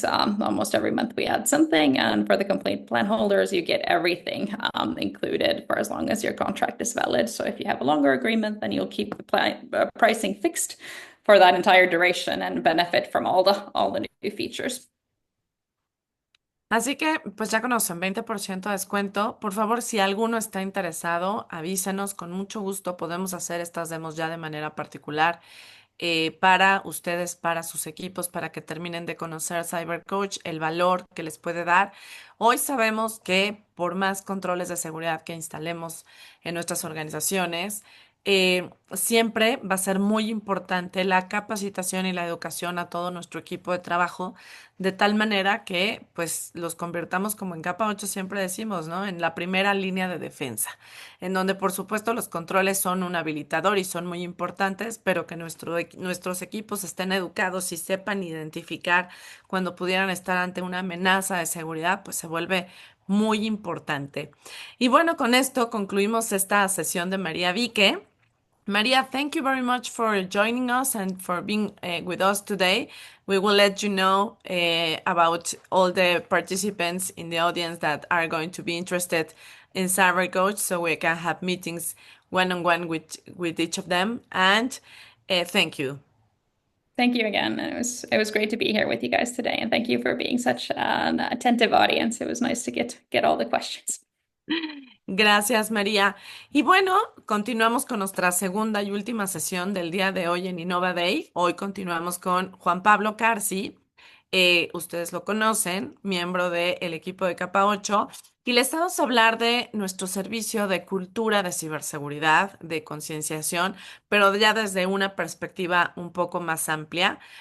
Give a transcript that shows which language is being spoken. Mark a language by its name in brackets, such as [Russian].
[English] Almost every month we add something, and for the complete plan holders, you get everything included for as long as your contract is valid. So if you have a longer agreement, then you'll keep the pricing fixed for that entire duration and benefit from all the new features. [Spanish] Así que, pues ya conocen, 20% de descuento. Por favor, si alguno está interesado, avísenos. Con mucho gusto podemos hacer estas demos ya de manera particular para ustedes, para sus equipos, para que terminen de conocer CyberCoach, el valor que les puede dar. Hoy sabemos que por más controles de seguridad que instalemos en nuestras organizaciones, siempre va a ser muy importante la capacitación y la educación a todo nuestro equipo de trabajo, de tal manera que pues los convirtamos, como en capa 8 siempre decimos, ¿no? En la primera línea de defensa, en donde por supuesto los controles son un habilitador y son muy importantes, pero que nuestros equipos estén educados y sepan identificar cuando pudieran estar ante una amenaza de seguridad, pues se vuelve muy importante. Y bueno, con esto concluimos esta sesión de María Vique. [English] Maria, thank you very much for joining us and for being with us today. We will let you know about all the participants in the audience that are going to be interested in Cyber Coach, so we can have meetings one-on-one with each of them. And thank you. Thank you again. It was great to be here with you guys today, and thank you for being such an attentive audience. It was nice to get all the questions. [Spanish] Gracias, María. Y bueno, continuamos con nuestra segunda y última sesión del día de hoy en Innova Day. Hoy continuamos con Juan Pablo Carsi. Ustedes lo conocen, miembro del equipo de Capa 8, y les vamos a hablar de nuestro servicio de cultura de ciberseguridad, de concienciación, pero ya desde una perspectiva un poco más amplia.